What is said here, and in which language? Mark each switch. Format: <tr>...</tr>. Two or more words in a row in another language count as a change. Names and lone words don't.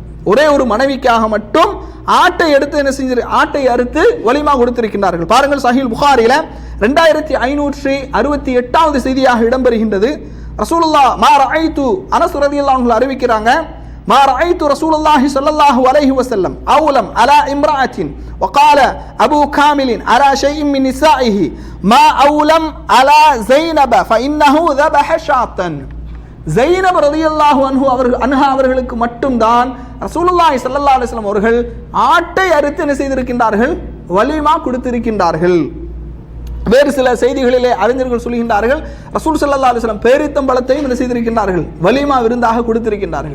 <ta>ஒரே ஒரு மனைவிக்காக மட்டும் ஆட்டை எடுத்து என்ன செஞ்சு, ஆட்டை அறுத்து வலிமா கொடுத்திருக்கின்றார்கள். பாருங்கள், சஹீஹ் புகாரில 2568வது செய்தியாக இடம்பெறுகின்றது.</ta> <ar>رسول الله ما رأيت، أنس رضي الله عنه அறிவிக்கிறாங்க, ما رأيت رسول الله صلى الله عليه وسلم أولم على امرأة وقال ابو كامل على شيء من نسائه ما اولم على زينب فانه ذبح شاة.</ar> <ta>ஜைனப்</ta> <ar>رضي الله عنها</ar> <ta>அவர்களுக்கு மட்டும்தான் ரசூலுல்லாஹி</ta> <ar>صلى الله عليه وسلم</ar> <ta>அவர்கள் ஆட்டை அறுத்து என்ன செய்திருக்கின்றார்கள், வலிமா கொடுத்திருக்கின்றார்கள். வேறு சில செய்திகளிலே அறிஞர்கள் சொல்கின்றார்கள், ரசூல்</ta> <ar>صلى الله عليه وسلم</ar> <ta>பேரித்தம்பழத்தையும் என்ன செய்திருக்கின்றார்கள், வலிமா விருந்தாக கொடுத்திருக்கின்றார்கள்.</ta>